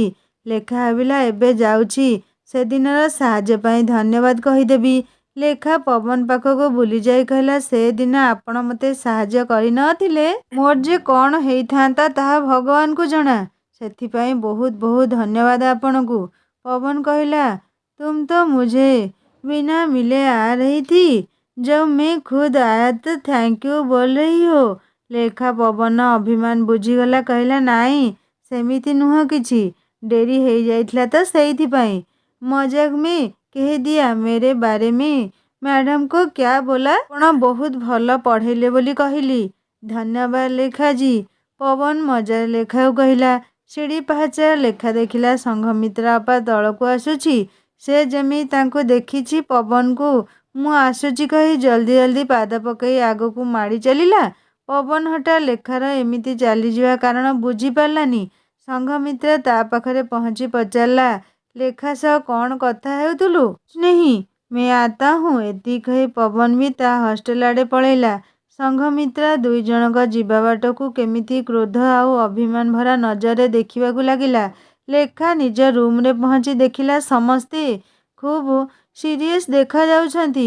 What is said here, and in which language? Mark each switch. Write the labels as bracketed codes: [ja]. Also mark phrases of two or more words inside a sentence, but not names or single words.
[or] ଲେଖା ଭାବିଲା, ଏବେ ଯାଉଛି ସେଦିନର ସାହାଯ୍ୟ ପାଇଁ ଧନ୍ୟବାଦ କହିଦେବି। ଲେଖା ପବନ ପାଖକୁ ବୁଲିଯାଇ କହିଲା, ସେଦିନ ଆପଣ ମୋତେ ସାହାଯ୍ୟ କରିନଥିଲେ ମୋର ଯେ କ'ଣ ହେଇଥାନ୍ତା ତାହା ଭଗବାନଙ୍କୁ ଜଣା। ସେଥିପାଇଁ ବହୁତ ବହୁତ ଧନ୍ୟବାଦ ଆପଣଙ୍କୁ। ପବନ କହିଲା, [hi] तुम तो मुझे बिना मिले आ रही थी, जब मैं खुद आया तो [en] thank you [hi] बोल रही हो। [or] ଲେଖା ପବନ ଅଭିମାନ ବୁଝିଗଲା। କହିଲା, ନାଇଁ ସେମିତି ନୁହଁ କିଛି, ଡେରି ହେଇଯାଇଥିଲା ତ ସେଇଥିପାଇଁ। [hi] ମଜାକ में कह दिया मेरे बारे में। ମ୍ୟାଡ଼ାମ को क्या बोला? [or] ଆପଣ ବହୁତ ଭଲ ପଢ଼େଇଲେ ବୋଲି କହିଲି। ଧନ୍ୟବାଦ ଲେଖାଜୀ। ପବନ ମଜାରେ ଲେଖାକୁ କହିଲା। ସିଡ଼ି ପାହାଚରେ ଲେଖା ଦେଖିଲା ସଂଘମିତ୍ରା ଅପା ତଳକୁ ଆସୁଛି। ସେ ଯେମିତି ତାଙ୍କୁ ଦେଖିଛି। ପବନକୁ ମୁଁ ଆସୁଛି କହି [hi] जल्दी जल्दी [or] ପାଦ ପକାଇ ଆଗକୁ ମାଡ଼ି ଚାଲିଲା। ପବନ ହଠାତ୍ ଲେଖାର ଏମିତି ଚାଲିଯିବା କାରଣ ବୁଝିପାରିଲାନି। ସଂଘମିତ୍ରା ତା ପାଖରେ ପହଞ୍ଚି ପଚାରିଲା, ଲେଖା ସହ କ'ଣ କଥା ହେଉଥିଲୁ? [hi] नहीं, मैं आता हूँ। [or] ଏତିକି କହି ପବନ ବି ତା ହଷ୍ଟେଲ ଆଡ଼େ ପଳେଇଲା। ସଂଘମିତ୍ରା ଦୁଇ ଜଣଙ୍କ ଯିବା ବାଟକୁ କେମିତି କ୍ରୋଧ ଆଉ ଅଭିମାନ ଭରା ନଜରରେ ଦେଖିବାକୁ ଲାଗିଲା। ଲେଖା ନିଜ ରୁମ୍ରେ ପହଞ୍ଚି ଦେଖିଲା ସମସ୍ତେ ଖୁବ୍ ସିରିୟସ୍ ଦେଖାଯାଉଛନ୍ତି।